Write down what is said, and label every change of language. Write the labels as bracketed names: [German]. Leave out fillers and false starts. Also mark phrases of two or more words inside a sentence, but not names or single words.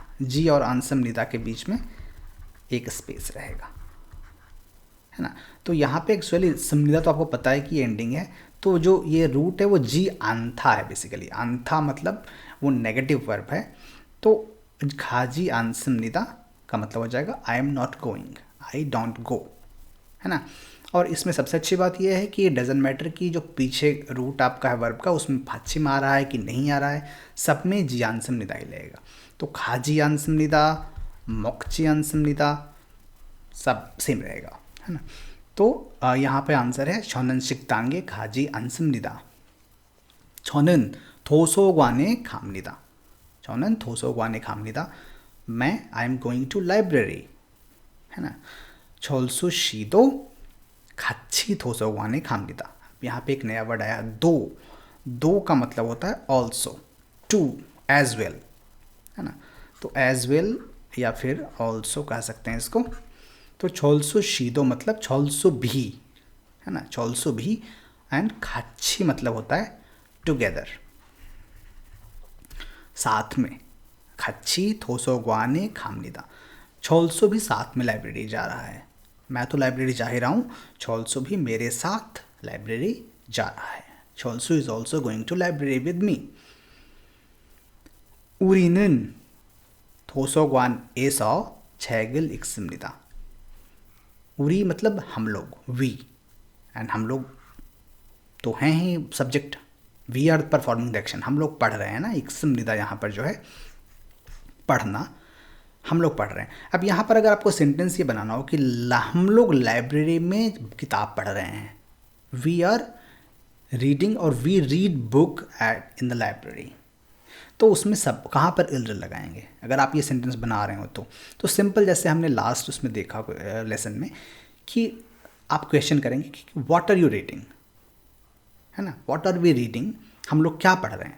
[Hindi] जी और आंसमनिदा के बीच में एक स्पेस रहेगा, है ना। तो यहाँ पे एक्चुअली समनिदा तो आपको पता है कि एंडिंग है, तो जो ये रूट है वो [Korean] 지 않다 [Hindi] है बेसिकली। आंथा मतलब वो [English] negative verb [Hindi] है। तो [Korean] 가지 않습니다 [Hindi] का मतलब हो जाएगा [English] I am not going, I don't go, [Hindi] है ना। और इसमें सबसे अच्छी बात यह है कि ये [English] doesn't matter [Hindi] कि जो पीछे रूट आपका है वर्ब का, उसमें फाचिम आ रहा है कि नहीं आ रहा है, सब में [Korean] 지 않습니다 [Hindi] ही लगेगा। तो [Korean] 가지 않습니다, 먹지 않습니다 [Hindi] सब सेम रहेगा, है ना। तो यहाँ पे आंसर है [Korean] 저는 식당에 가지 않습니다. 저는 도서관에 갑니다. 저는 도서관에 갑니다. [English] मैं I am going to library, [Hindi] है ना। [Korean] 철수 씨도 같이 도서관에 갑니다. [Hindi] यहाँ पे एक नया वर्ड आया, दो। दो का मतलब होता है [English] also, too, as well, [Hindi] है ना। तो [English] as well [Hindi] या फिर ऑल्सो कह सकते हैं इसको। तो [Korean] 철수 씨도 [Hindi] मतलब 철수 भी, है ना, 철수 भी। एंड 같이 मतलब होता है टुगेदर, साथ में। [Korean] 같이 도서관에 갑니다. [Hindi] 철수 भी साथ में लाइब्रेरी जा रहा है। मैं तो लाइब्रेरी जा ही रहा हूँ, 철수 भी मेरे साथ लाइब्रेरी जा रहा है। [English] 철수 is also going to library with me. [Korean] 우리는 도서관에서 책을 읽습니다. [Hindi] उरी मतलब हम लोग, [English] we, and [Hindi] हम लोग तो हैं ही सब्जेक्ट, [English] we are performing the action, [Hindi] हम लोग पढ़ रहे हैं ना। इक्समनिदा यहाँ पर जो है पढ़ना, हम लोग पढ़ रहे हैं। अब यहाँ पर अगर आपको सेंटेंस ये बनाना हो कि हम लोग लाइब्रेरी में किताब पढ़ रहे हैं, [English] we are reading [Hindi] और [English] we read book at in the library, [Hindi] तो उसमें सब कहाँ पर इल्ड लगाएंगे अगर आप ये सेंटेंस बना रहे हो तो सिंपल, जैसे हमने लास्ट उसमें देखा लेसन में कि आप क्वेश्चन करेंगे कि [English] what are you reading, [Hindi] है ना, [English] what are we reading, [Hindi] हम लोग क्या पढ़ रहे हैं।